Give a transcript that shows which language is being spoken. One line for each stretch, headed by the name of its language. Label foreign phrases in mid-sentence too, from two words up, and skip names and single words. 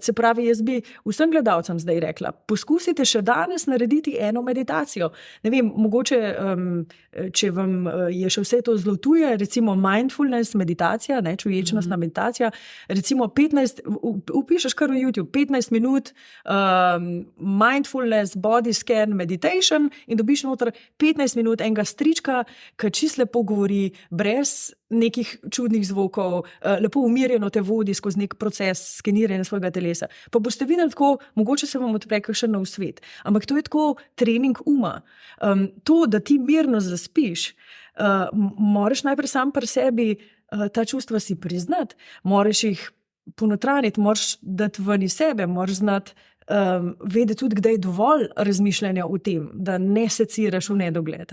Slovenian: Se pravi, jaz bi vsem gledalcem zdaj rekla, poskusite še danes narediti eno meditacijo. Ne vem, mogoče, če vam je še vse to zlotuje, recimo mindfulness meditacija, čuječnostna meditacija, recimo 15, upišeš kar v YouTube, 15 minut
English: mindfulness body scan meditation
Slovenian: in dobiš noter 15 minut enega strička, ki čisto lepo govori, brez nekih čudnih zvokov, lepo umirjeno te vodi skozi nek proces skeniranja svojega telesa. Pa boste videli tako, mogoče se vam odpre kakšen nov svet. Ampak to je tako trening uma. To, da ti mirno zaspiš, moraš najprej sam pri sebi ta čustva si priznati, moraš jih ponotraniti, moraš dati ven iz sebe, moraš znati vedeti tudi, kdaj je dovolj razmišljanja o tem, da ne seciraš v nedogled.